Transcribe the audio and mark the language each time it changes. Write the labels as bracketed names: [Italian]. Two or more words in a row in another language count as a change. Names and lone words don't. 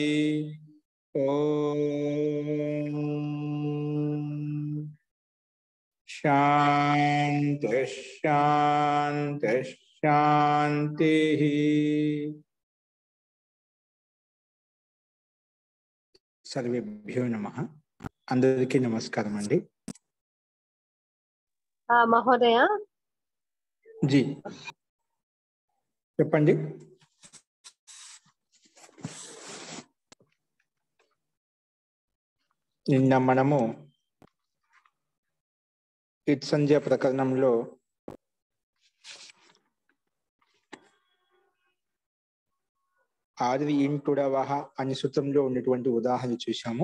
[Sanskrit] ओम शांति शांति शांति। सर्वेभ्यो नमः। [Telugu] అందరికీ నమస్కారం అండి। [Sanskrit] महोदय [Telugu] जी చెప్పండి। నిన్న మనము ఇత్సంజ్ఞ ప్రకరణంలో ఆది ఇంటుడవహ అనే సూత్రంలో ఉన్నటువంటి ఉదాహరణ చూసాము।